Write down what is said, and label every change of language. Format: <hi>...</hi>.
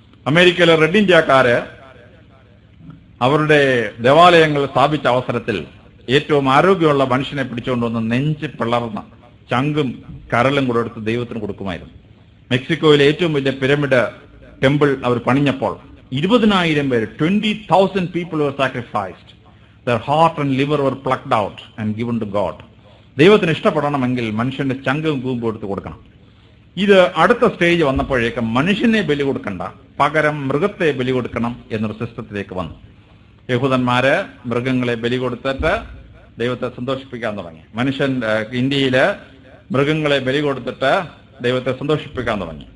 <ml>അമേരിക്കയിലെ റെഡ് ഇന്ത്യക്കാര് അവരുടെ ദേവാലയങ്ങൾ സ്ഥാപിച്ച അവസരത്തിൽ ഏറ്റവും ആരോഗ്യമുള്ള മനുഷ്യനെ പിടിച്ചുകൊണ്ടുവന്ന് നെഞ്ച് പിളർന്ന ചങ്കും കരളും കൂടെ എടുത്ത് ദൈവത്തിന് കൊടുക്കുമായിരുന്നു. മെക്സിക്കോയിലെ ഏറ്റവും വലിയ പിരമിഡ് ടെമ്പിൾ അവർ പണിഞ്ഞപ്പോൾ 20,000 പേര് 20,000 people were sacrificed.</ml> <en>Their heart and liver were plucked out and given to God.</en> <ml>ദൈവത്തിന് ഇഷ്ടപ്പെടണമെങ്കിൽ മനുഷ്യന്റെ ചങ്കും കൂമ്പും എടുത്ത് കൊടുക്കണം. ഇത് അടുത്ത സ്റ്റേജ് വന്നപ്പോഴേക്കും മനുഷ്യനെ ബലി കൊടുക്കണ്ട, പകരം മൃഗത്തെ ബലി കൊടുക്കണം എന്നൊരു സിസ്റ്റത്തിലേക്ക് വന്നു. യഹൂദന്മാര് മൃഗങ്ങളെ ബലി കൊടുത്തിട്ട് ദൈവത്തെ സന്തോഷിപ്പിക്കാൻ തുടങ്ങി. മനുഷ്യൻ ഇന്ത്യയില് മൃഗങ്ങളെ ബലി കൊടുത്തിട്ട് ദൈവത്തെ സന്തോഷിപ്പിക്കാൻ തുടങ്ങി.</ml>